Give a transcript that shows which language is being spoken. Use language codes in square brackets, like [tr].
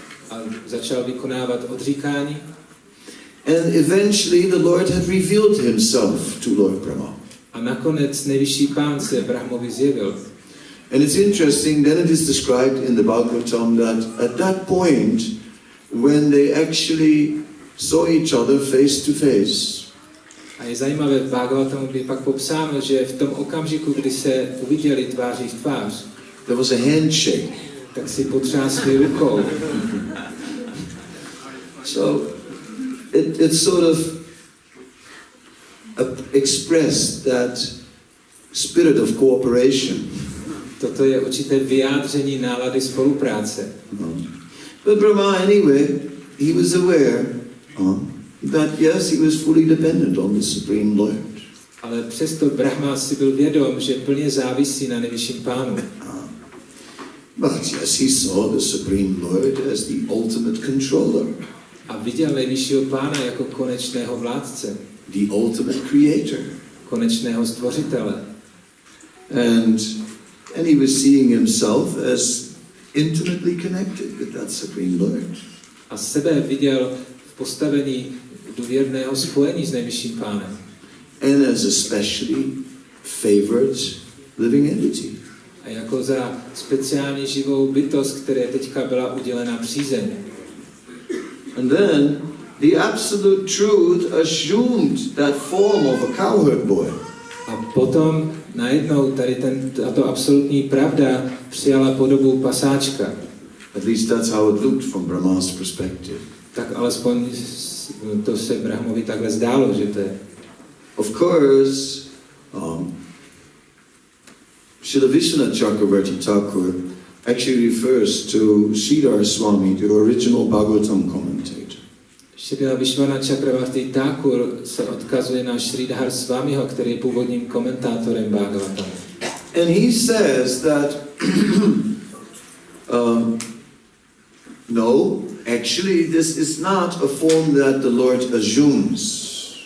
[cs] A začal vykonávat odříkání. [en] And eventually the Lord had revealed himself to Lord Brahma. [cs] A nakonec nejvyšší pán se Brahmovi zjevil. [en] And it's interesting, then it is described in the Bhagavatam that at that point, when they actually saw each other face to face, [cs] a je zajímavé, v Bhagavatamu je pak popsáno, že v tom okamžiku, kdy se uviděli tváří v tvář, [en] there was a handshake. [cs] tak si potřásli rukou. [en] So it sort of expressed that spirit of cooperation. [cs] Toto je určité vyjádření nálady spolupráce. [en] But Brahma, anyway, he was aware that yes, he was fully dependent on the Supreme Lord. [cs] Ale přesto Brahma si byl vědom, že plně závisí na nejvyšším pánu. [en] But yes, he saw the Supreme Lord as the ultimate controller. [cs] A viděl nejvyššího pána jako konečného vládce. [en] The ultimate creator. [cs] konečného stvořitele. [en] And he was seeing himself as intimately connected with that Supreme Lord. [cs] A sebe viděl v postavení důvěrného spojení s nejvyšším pánem. [en] And as a specially favored living entity. [cs] A jako za speciální živou bytost, které teďka byla udělena přízeň. [en] And then the absolute truth assumed that form of a cowherd boy. [cs] A potom najednou tady tato absolutní pravda přijala podobu pasáčka. [en] At least that's how it looked from Brahma's perspective. [cs] Tak alespoň to se Brahmovi takhle zdálo, že to je. [en] Of course, Srila Vishwanath Chakravarti Thakur actually refers to Sridhar Swami, the original Bhagavatam commentator. [cs] Srila Vishwanath Chakravarti Thakur se odkazuje na Sridhar Swamiho, který je původním komentátorem Bhagavatam. [en] And he says that no, actually this is not a form that the Lord assumes.